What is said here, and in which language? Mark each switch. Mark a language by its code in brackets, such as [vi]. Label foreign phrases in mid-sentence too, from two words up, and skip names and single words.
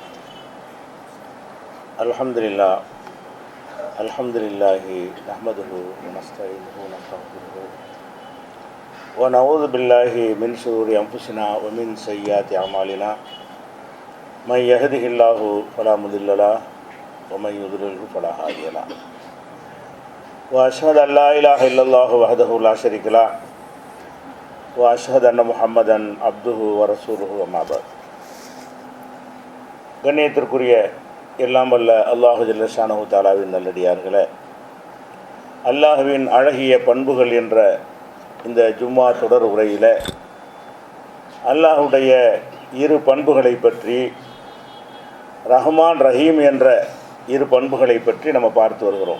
[ar] الحمد لله نحمده ونستعينه ونستغفره ونعوذ بالله من شرور أنفسنا ومن سيئات أعمالنا من يهده الله فلا مضل له ومن يضلل فلا هادي له وأشهد أن لا إله إلا الله وحده لا شريك له وأشهد أن محمدا عبده ورسوله وما بعد. [ta] கண்ணியத்திற்குரிய எல்லாம் வல்ல [ar] الله جل شأنه تعالى [ta] நல்லடியார்களே, அல்லாஹுவின் அழகிய பண்புகள் என்ற இந்த ஜும்மா தொடர் உரையில் அல்லாஹுடைய இரு பண்புகளை பற்றி, ரஹ்மான் ரஹீம் என்ற இரு பண்புகளை பற்றி நம்ம பார்த்து வருகிறோம்.